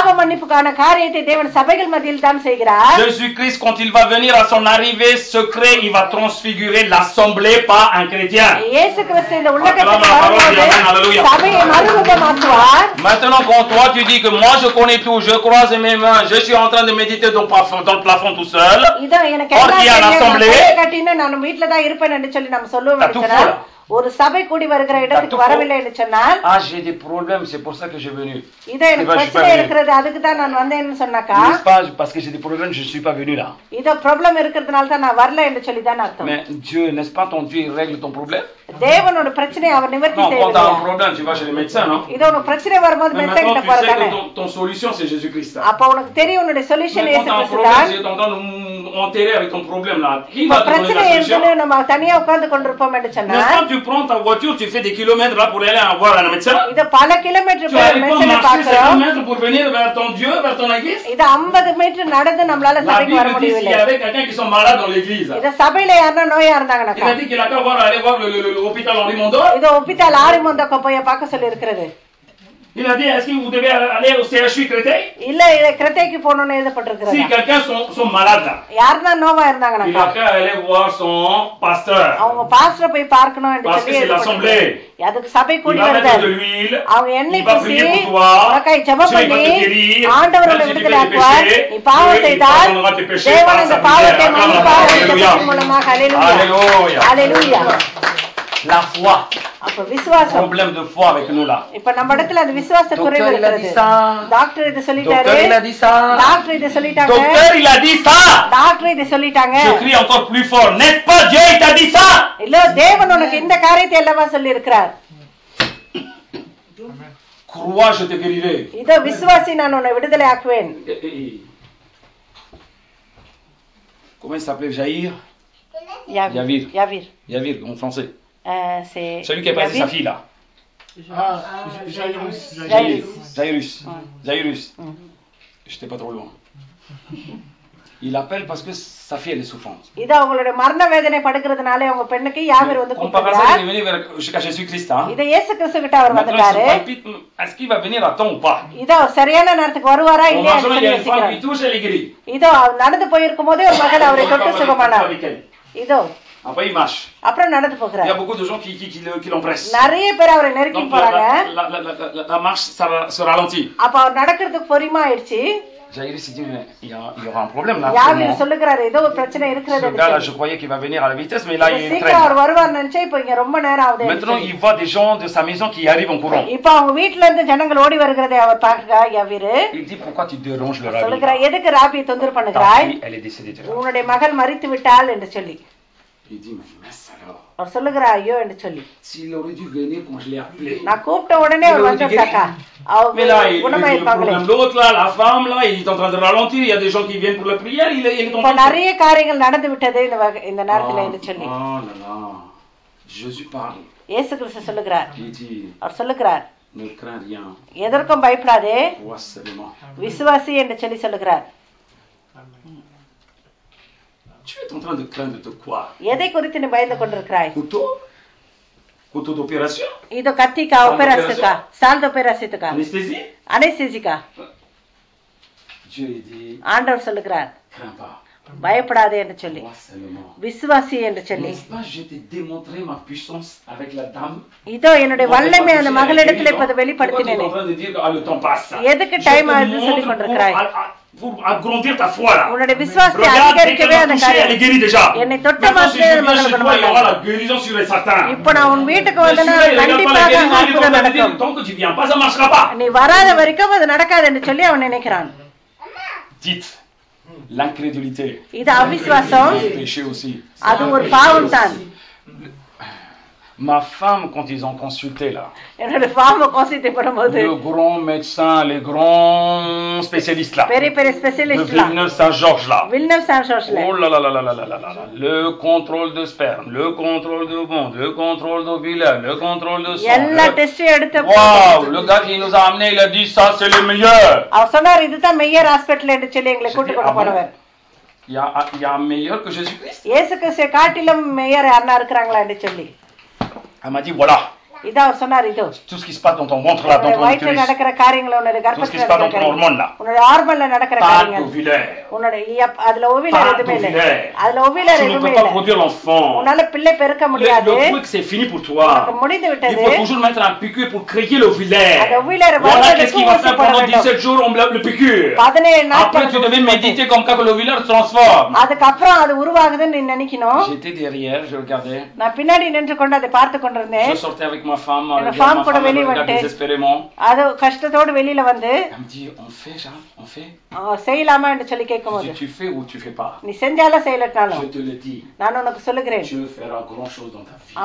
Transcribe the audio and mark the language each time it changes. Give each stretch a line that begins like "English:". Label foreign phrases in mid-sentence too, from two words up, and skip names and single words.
French: Jésus-Christ, quand il va venir à son arrivée secret, il va transfigurer l'assemblée, pas un chrétien. Maintenant, quand toi tu dis que moi je connais tout, je croise mes mains, je suis en train de méditer dans le plafond tout seul. Or il y a l'assemblée. T'as tout faux là.
Tamil: ஒரு சபை கூடி வருகிற இடத்துக்கு வரவில்லை என்று சொன்னால்
French: j'ai des problèmes, c'est pour ça que j'ai venu.
Tamil: இது எனக்கு பிரச்சனை இருக்குது அதுக்கு தான் நான் வந்தேன்னு சொன்னாக்கா
French: parce que j'ai des problèmes je suis pas venu là.
Tamil: இது ப்ராப்ளம் இருக்குறதுனால தான் நான் வரல என்று சொல்லி தான் அர்த்தம்.
French: Mais Dieu, n'est-ce pas ton Dieu il règle ton problème?
Tamil: தேவனோட பிரச்சனையை அவர் நிவர்த்தி செய்வார்.
French: Quand tu as un problème tu vas chez le médecin, non?
Tamil: இது ஒரு பிரச்சனை வரும்போது மெடிசன் கிட்ட போறதானே.
French: Ton solution c'est Jésus-Christ.
Tamil: அப்ப உனக்கு தெரியும் உன்னுடைய சொல்யூஷன் இயேசு கிறிஸ்து தான்.
French: enterré avec ton problème là, qui
Tamil: இப்ப
French: va te donner
Tamil: பிரச்சனை
French: la
Tamil: இருக்குன்னு
French: solution?
Tamil: நம்ம தனியா உட்கார்ந்து கொண்டிருப்போம் என்று சொன்னா
French: Mais quand tu prends ta voiture, tu fais des kilomètres là pour aller voir un médecin.
Tamil: இத பல கிலோமீட்டர்
French: Tu n'arrives pas à
Tamil: மெசேஜ்
French: marcher ces
Tamil: பாக்குறோம்.
French: kilomètres pour venir vers ton Dieu, vers ton église.
Tamil: இத 50 மீட்டர் நடந்து நம்மளால
French: La
Tamil: சபைக்கு வர
French: Bible dit s'il y
Tamil: முடியவில்லை.
French: avait quelqu'un qui sont malades dans l'église.
Tamil: இத சபையில யாரா நோயா
French: Il
Tamil: இருந்தாங்கனாக்கா
French: a dit qu'il a qu'à aller voir l'hôpital Henri Mondor.
Tamil: இத ஒப்பிட்டால் ஆரிமந்தக்க போய் பார்க்க சொல்லி இருக்கிறது.
French: Il a dit, est-ce que vous devez aller au CHU Créteil?
Tamil: இல்ல இத கிரேத்தைக்கு போணும்னு எழுதப்பட்டிருக்கிறது.
French: Si quelqu'un sont malades là,
Tamil: யாரா நோவா
French: il
Tamil: இருந்தாங்கனாக்கா
French: a qu'à aller voir son pasteur.
Tamil: அவங்க பாஸ்டர் போய் பார்க்கணும் என்று
French: Parce que
Tamil: சொல்லி
French: c'est l'assemblée.
Tamil: எழுதப்பட்டிருக்கு. அதுக்கு சபை
French: Il
Tamil: கூடி
French: va mettre de
Tamil: வருது.
French: l'huile.
Tamil: அவங்க எண்ணெய்
French: Il va
Tamil: பூசி
French: prier pour toi.
Tamil: உனக்காய் ஜெபம்
French: Dieu, il va
Tamil: பண்ணி
French: te guérir.
Tamil: ஆண்டவர்
French: Même
Tamil: உன்னை
French: si tu
Tamil: விடுதலை
French: fais des
Tamil: ஆக்குவார்.
French: péchés,
Tamil: நீ பாவம்
French: Dieu, il
Tamil: செய்தால்
French: pardonnera tes péchés
Tamil: தேவன்
French: par
Tamil: அந்த
French: sa
Tamil: பாவத்தை
French: prière.
Tamil: மன்னிப்பார் என்ற
French: Alléluia.
Tamil: ஜெபத்தின் மூலமாக. ஹல்லேலூயா.
French: Alléluia.
Tamil: ஹல்லேலூயா.
French: La foi.
Tamil: அப்ப விசுவாசம்.
French: Problème de foi avec nous là.
Tamil: இப்ப நம்ம இடத்துல அந்த விசுவாச குறைவு
French: Docteur, il a
Tamil: இருக்கிறது.
French: dit ça.
Tamil: டாக்டர் இத சொல்லிட்டாரு.
French: Docteur, il a dit ça.
Tamil: டாக்டர் இத சொல்லிட்டாங்க.
French: Docteur, il a dit ça.
Tamil: டாக்டர் இத சொல்லிட்டாங்க.
French: Je crie encore plus fort. N'est-ce pas Dieu, il t'a dit ça?
Tamil: இல்ல தேவன் உனக்கு இந்த காரியத்தை அல்லவா சொல்லி இருக்கிறார்.
French: Crois, je te guérirai.
Tamil: இதோ விசுவாசி நான் உன்னை விடுதலை ஆக்குவேன்.
French: Comment il s'appelait? Jair?
Tamil: யாவீர். யாவீர்.
French: Yavir, en français. c'est Celui qui a passé sa fille là. Jairus. Jairus. J'étais pas trop loin. Il appelle parce que sa fille elle est souffrante.
Tamil: இது அவங்களுடைய மரண வேதனை படுகிறதுனால அவங்க பெண்ணுக்கு யாவீர் வந்து
French: On parle
Tamil: கூப்பிடுறார்.
French: il est venu jusqu'à Jésus-Christ. Hein?
Tamil: இது இயேசு கிறிஸ்து கிட்ட அவர்
French: Maintenant, il
Tamil: வந்துட்டாரு.
French: se palpite, est-ce qu'il va venir à temps ou pas?
Tamil: இதோ சரியான நேரத்துக்கு வருவாரா
French: En
Tamil: இல்லையா
French: marchant, il y a une femme qui
Tamil: யோசிக்கிறார்.
French: touche, elle est guérie.
Tamil: இதோ நடந்து போயிருக்கும் போதே ஒரு மகன் அவரை தொட்டு சுகமானார். இதோ
French: Après, il marche.
Tamil: அப்புறம் நடந்து
French: Il y a
Tamil: போகிறார்.
French: beaucoup de gens qui l'empressent.
Tamil: நிறைய பேர் அவரை நெருக்கி
French: Donc,
Tamil: போறாங்க.
French: la marche se ralentit.
Tamil: அப்ப அவர் நடக்கிறதுக்கு பொறுமை ஆயிடுச்சு.
French: Jairus il dit, mais il y aura un problème là.
Tamil: யாவீர் சொல்லுகிறாரு ஏதோ ஒரு பிரச்சனை இருக்கிறது.
French: Ce gars-là, je croyais qu'il va venir à la vitesse, mais là, il
Tamil: சீக்கிரம் அவர்
French: traîne.
Tamil: வருவார் நினைச்சா இப்ப இங்க ரொம்ப நேரம் ஆகுது.
French: Maintenant, il voit des gens de sa maison qui arrivent en courant.
Tamil: இப்ப அவங்க வீட்ல இருந்து ஜனங்கள் ஓடி வருகிறதை அவர் பார்க்கிறார். யாவீரு
French: Il dit, pourquoi tu déranges le rabbi?
Tamil: சொல்லுகிறார் எதுக்கு ராபியை தொந்தரவு
French: Ta
Tamil: பண்ணுகிறாய்?
French: fille, elle est décédée déjà.
Tamil: உன்னுடைய மகள் மரித்து விட்டாள் என்று சொல்லி
French: Il dit, mais ça alors.
Tamil: அவர் சொல்லுகிறார் ஐயோ என்று சொல்லி
French: S'il aurait dû venir quand je l'ai appelé.
Tamil: நான் கூப்பிட்ட உடனே அவர் வந்துட்டாக்கா
French: Mais
Tamil: அவங்க
French: là, le
Tamil: குணமாயிருப்பாங்களே.
French: problème l'autre là, la femme là, il est en train de ralentir. Il y a des gens qui viennent pour la prière. Il est en
Tamil: இப்ப
French: train de...
Tamil: நிறைய காரியங்கள் நடந்து விட்டது இந்த நேரத்துல என்று சொல்லி
French: Oh là là. Jésus parle.
Tamil: இயேசு கிறிஸ்து சொல்லுகிறார்.
French: Il dit,
Tamil: அவர் சொல்லுகிறார்
French: ne crains rien.
Tamil: எதற்கும் பயப்படாதே
French: Vois seulement.
Tamil: விசுவாசி என்று சொல்லி சொல்லுகிறார்.
French: Tu es en train de craindre de quoi?
Tamil: எதை குறித்து நீ பயந்து கொண்டிருக்கிறாய்?
French: Couteau? Couteau d'opération?
Tamil: இது கத்திக்கா ஒபேராசிக்கா சால்ட் ஒபேராசிக்கா
French: Anesthésie?
Tamil: அனஸ்தீசிக்கா
French: Dieu dit,
Tamil: ஆண்டவர் சொல்லுகிறார்
French: crains pas.
Tamil: பயப்படாதே என்று சொல்லி
French: Vois seulement.
Tamil: விசுவாசி என்று சொல்லி
French: N'est-ce pas, je t'ai démontré ma puissance avec la dame?
Tamil: இதோ என்னுடைய வல்லமை அந்த மகளிடத்தில் இப்போது
French: Pourquoi tu es
Tamil: வெளிப்படுத்தினேன்.
French: en train de dire que le temps passe?
Tamil: எதுக்கு
French: Je
Tamil: டைம்
French: te
Tamil: ஆகுது சொல்லி
French: montre
Tamil: கொண்டிருக்கிறாய்?
French: pour agrandir ta foi là.
Tamil: உன்னுடைய விசுவாசத்தை
French: Regarde, dès
Tamil: அதிகரிக்கவே
French: qu'elle
Tamil: அந்த
French: m'a touché, elle est
Tamil: காரியம்
French: guérie déjà.
Tamil: என்னை தொட்ட
French: Maintenant, si je
Tamil: மாத்திரமே
French: viens
Tamil: மகள்
French: chez toi, il y aura
Tamil: குணமானாள்.
French: la guérison sur les certains.
Tamil: இப்போ நான் உன் வீட்டுக்கு
French: Mais
Tamil: வந்தேன்னா
French: celui-là, il regarde pas la
Tamil: கண்டிப்பாக
French: guérison, il est en
Tamil: அற்புதம்
French: train de dire,
Tamil: நடக்கும்.
French: tant que tu viens pas, ça marchera pas.
Tamil: நீ வராத வரைக்கும் அது நடக்காது என்று சொல்லி அவன் நினைக்கிறான்.
French: Dites, l'incrédulité.
Tamil: இது அவிசுவாசம்.
French: C'est un péché aussi.
Tamil: அது ஒரு பாவம் தான்.
French: Ma femme, quand ils ont consulté là,
Tamil: என்னோட ஃபார்ம் கான்சென்ட்ரேட் பண்ணும்போது
French: le grand médecin, les grands spécialistes là,
Tamil: பெரிய பெரிய
French: le
Tamil: ஸ்பெஷலிஸ்ட்லாம்
French: Villeneuve Saint-Georges là,
Tamil: வில்னம் சான்சோஸ்ல
French: oh là là là là là là là là là, le contrôle de sperme, le contrôle de ventre, le contrôle d'ovulaire, le contrôle de sang.
Tamil: எல்லா டெஸ்டும் எடுத்த
French: Waouh, le gars qui nous a amené, il a dit ça c'est le meilleur.
Tamil: அவர் சொன்னார் இதுதான் மெய்யர் ஹாஸ்பிடல் என்று சொல்லி எங்களை கூட்டு கொண்டு போனவர்.
French: Il y a un meilleur que Jésus-Christ.
Tamil: இயேசு கிறிஸ்துவை காட்டிலும் மெய்யர் யாரா இருக்கிறாங்களா என்று சொல்லி
French: Elle m'a dit voilà,
Tamil: இதான் அவர் சொன்னார். இதோ
French: tout ce qui se passe dans ton ventre là, dans ton
Tamil: வயிற்றில்
French: utérus,
Tamil: நடக்கிற காரியங்கள் உன்னுடைய
French: tout ce qui
Tamil: கர்ப்பத்தில்
French: se passe dans
Tamil: நடக்கிற
French: ton hormone là,
Tamil: காரியங்கள் உன்னுடைய ஹார்மோன்ல நடக்கிற
French: pas
Tamil: காரியங்கள்
French: ovulaire.
Tamil: உன்னுடைய அதுல ஓவிலர்
French: Pas
Tamil: எதுவுமே இல்லை.
French: d'ovulaire.
Tamil: அதுல ஓவிலர்
French: Tu ne
Tamil: எதுவுமே
French: peux pas
Tamil: இல்லை.
French: produire l'enfant.
Tamil: உன்னால பிள்ளை பெருக்க முடியாது.
French: Le truc c'est fini pour toi.
Tamil: உனக்கு முடிந்து
French: Il
Tamil: விட்டது.
French: faut toujours mettre un piqûre pour créer l'ovulaire.
Tamil: அந்த ஓவிலர்
French: Voilà qu'est-ce qu'il va faire
Tamil: வரதுக்கு
French: pendant 17 jours, on bloque le piqûre.
Tamil: 17
French: Après tu devais
Tamil: நாட்கள்
French: méditer comme quand l'ovulaire se transforme.
Tamil: அதுக்கப்புறம் அது உருவாகுதுன்னு நீ நினைக்கணும்.
French: J'étais derrière, je regardais.
Tamil: நான் பின்னாடி நின்று கொண்டு அதை பார்த்து கொண்டிருந்தேன்.
French: Je sortais avec ma femme, Et la ma
Tamil: femme கூட
French: femme me
Tamil: வெளிய
French: regarde
Tamil: வந்துட்டு
French: désespérément.
Tamil: அது கஷ்டத்தோடு வெளியில வந்து
French: Elle me dit, on fait Jean, on fait.
Tamil: செய்யலாமா என்று சொல்லி
French: Je
Tamil: கேட்கும்போது
French: dis, tu fais ou tu fais pas.
Tamil: நீ செஞ்சாலும் செய்யலட்டாலும்
French: Je te le dis.
Tamil: நான் உனக்கு சொல்லுகிறேன்
French: Dieu fera grand chose dans ta vie.